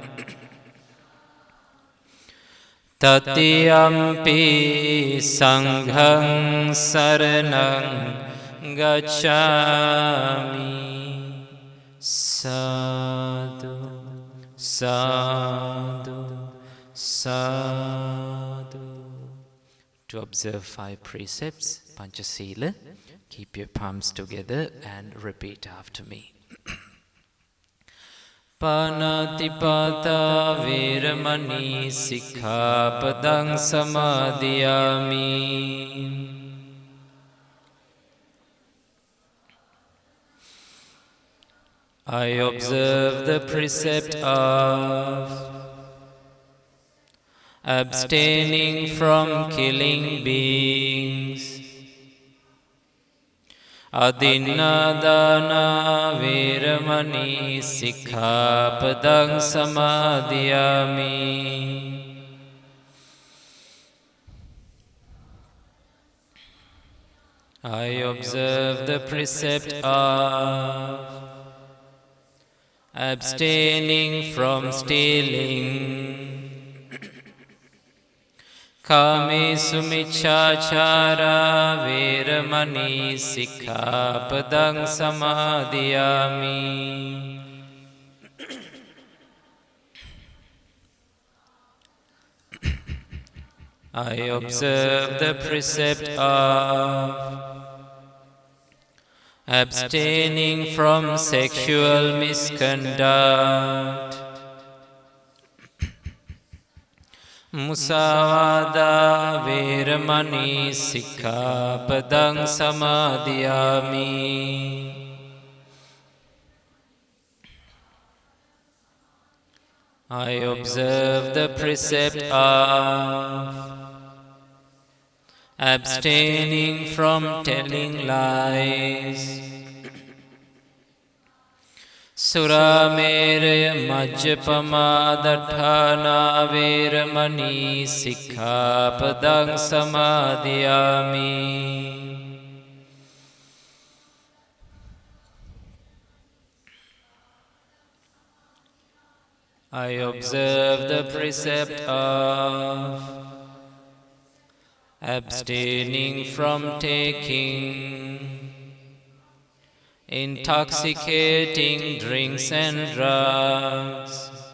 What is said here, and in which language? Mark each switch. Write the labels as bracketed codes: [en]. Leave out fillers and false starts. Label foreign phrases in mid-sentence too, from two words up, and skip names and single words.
[pi] Tatiyampi sanghang saranang gacchami. Sadhu, sadhu, sadhu. [en] To observe 5 precepts, Panchasila. Keep your palms together and repeat after me. [pi] Panatipata veramani sikkhapadang samadhiyami. [en] I observe the precept of abstaining from killing beings. [pi] Adinadana veramani sikkhapadang samadhiyami. [en] I observe the precept of abstaining from stealing. [pi] Kamesu miccāchāra veramani sikkhapadang samadhiyami. [en] I observe the precept of abstaining from sexual misconduct. [pi] Musavada veramani sikkhapadang samadhiyami. [en] I observe the precept of abstaining from telling lies. [pi] Surameraya majjapamadatthana veramani sikkhapadang samadhiyami. [en] I observe the precept of abstaining from taking intoxicating drinks and drugs.